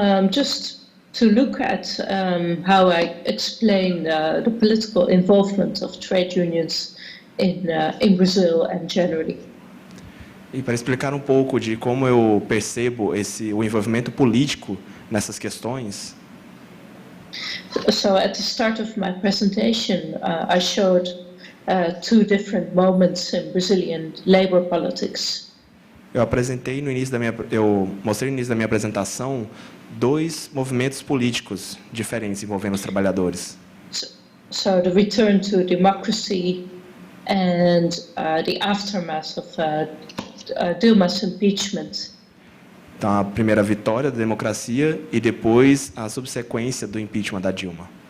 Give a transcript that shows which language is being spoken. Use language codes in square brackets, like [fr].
[en] Just to look at how I explain the political involvement of trade unions in Brazil and generally. [pt] E para explicar um pouco de como eu percebo o envolvimento político nessas questões. [en] So at the start of my presentation, I showed two different moments in Brazilian labor politics. [pt] Eu mostrei no início da minha apresentação dois movimentos políticos diferentes envolvendo os trabalhadores. [en] So the return to democracy and the aftermath of Dilma's impeachment. [pt] Então, a primeira vitória da democracia e depois a subsequência do impeachment da Dilma.